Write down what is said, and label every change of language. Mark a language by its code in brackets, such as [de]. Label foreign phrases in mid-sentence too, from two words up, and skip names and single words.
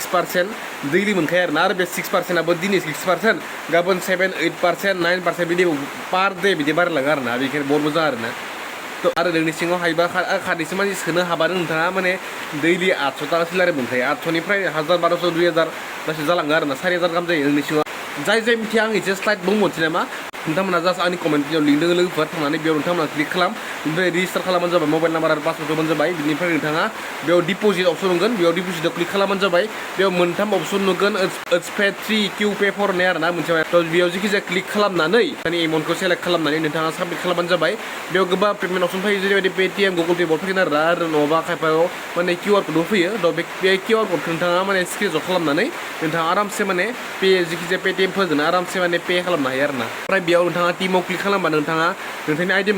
[brx] 6% दैलि मोनखायो आरो ना आरो बे 6% आबो दिनै 6% गाबोन 7 8% 9% बिदि पार डे बिदि बारायलाङो आरो ना बेनिखायनो बहुत मोजां आरो ना तो आरो नोंनि सिङाव हायोबा खादैसो मानसि सोनो हाबानो नोंथाङा माने दैलि 800 टाका सेलारि मोनखायो 800निफ्राय 1000 1200 2000 गासै जालाङो आरो ना 4000 गाहाम जायो नोंनि सिङाव जाय मिथिया आं एसे स्लाइड बुंहरनोसै नामा नोंथांमोना जास्ट आंनि [en] comment video link [brx] दङ लोगोफोर थांनानै बेयाव नोंथांमोना क्लिक खालाम ओमफ्राय रेजिस्टार खालामबानो जाबाय मबाइल नाम्बार आरो पासवर्ड होबानो जाबाय बिनिफ्राय नोंथाङा बेयाव [en] deposit option [brx] नुगोन बेयाव डिप'जिटआव क्लिक खालामबानो जाबाय बेयाव मोनथाम अपसन नुगोन इट्स पे 3 Q पे 4 होननाय आरो ना मोनसे थ' बेयाव जिखिजाया क्लिक खालामनानै माने एमाउन्टखौ सेलेक्ट खालामनानै नोंथाङा साबमिट खालामबानो जाबाय बेयाव गोबां [en] payment option [brx] फैयो जेरैबायदि पेटिएम गुगल पे फैगोन आरो नङाबा खायफायाव माने QR क'डबो फैयो थ' बे QR क'डखौ नोंथाङा माने स्क्रिनशट खालामनानै नोंथाङा आरामसे माने पे जिखिजाया पेटिएम फोजों आरामसे माने पे खालामनो हायो आरो ना ओमफ्राय बेयाव नोंथाङा टिमाव क्लिक खालामबा नोंथाङा नोंथांनि आइडि